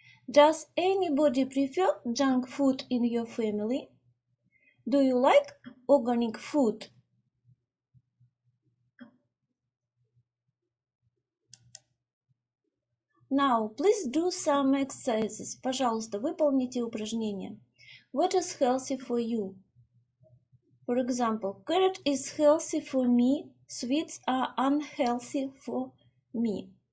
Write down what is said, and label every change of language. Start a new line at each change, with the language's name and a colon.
English: Does anybody prefer junk food in your family? Do you like organic food? Now, please do some exercises.
Russian: Пожалуйста, выполните упражнения.
English: What is healthy for you? For example, carrot is healthy for me, sweets are unhealthy for me.